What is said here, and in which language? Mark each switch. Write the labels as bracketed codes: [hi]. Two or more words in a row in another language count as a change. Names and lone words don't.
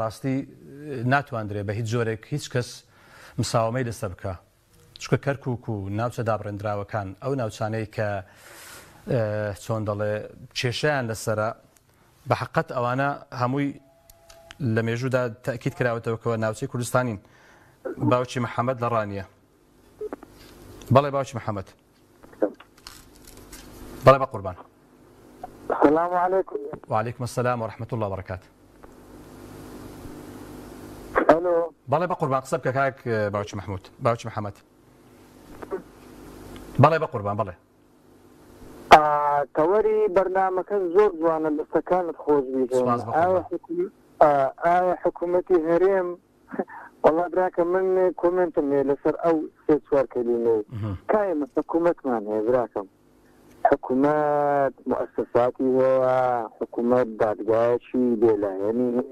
[ckb] بەڕاستی ناتوانرێ بە هیچ جۆرێک هیچ کەس مساومەی لەسەر بکە چکە کەرکووک و ناوچە دابڕێنراوەکان ئەو ناوچانەی کە چۆن دەڵێ کێشەیان لەسرە بە حەقەت ئەوانە هەمووی لە مێژوودا تاکید کراوەتەوەکەوە ناوچەی کوردستانین باوکی محەممەد لە ڕانیە بەڵێ باوکی محەممەد بەڵێ بە قوربان [ar] السلام عليكم. وعليكم السلام ورحمة الله وبركاته. الو [ckb] بەڵێ بە قوربان قسە بکە کاک باوکی محمود باوکی محەممەد بەڵێ بە قوربان بەڵێ تەوەری بەرنامەکە زۆر جوانە دەستەکانت خۆش بیت ئایا حکوومەتی هەرێم وەڵا براکە من کۆمنتم هەیە لەسەر ئەو سێ چوار کەلیمەی کایە حکوومەتمان هەیە براکەم حکوومەت مؤسساتی هەیە حکوومەت دادگایەکی بێلایەنی